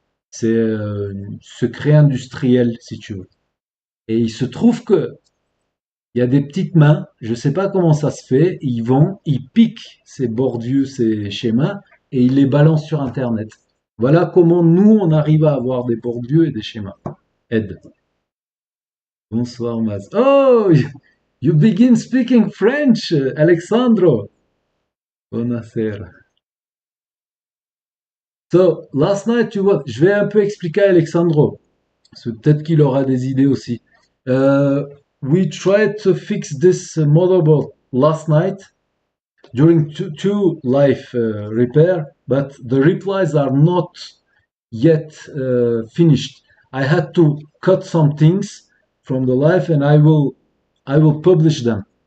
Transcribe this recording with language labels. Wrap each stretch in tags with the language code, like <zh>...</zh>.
<fr>C'est secret industriel, si tu veux. Et il se trouve que il y a des petites mains, je sais pas comment ça se fait, ils vont, ils piquent ces bordures, ces schémas, et ils les balancent sur Internet. Voilà comment nous, on arrive à avoir des bordures et des schémas. Ed. Bonsoir, Maz.</fr> <en>Oh, you begin speaking French, Alexandro.</en> <it>Buonasera.</it> <en>So, last night,</en> <fr>tu vois, je vais un peu expliquer à Alexandro, parce que peut-être qu'il aura des idées aussi.</fr> <en>We tried to fix this motherboard last night during two live repair, but the replies are not yet finished. I had to cut some things from the live, and I will publish them.</en>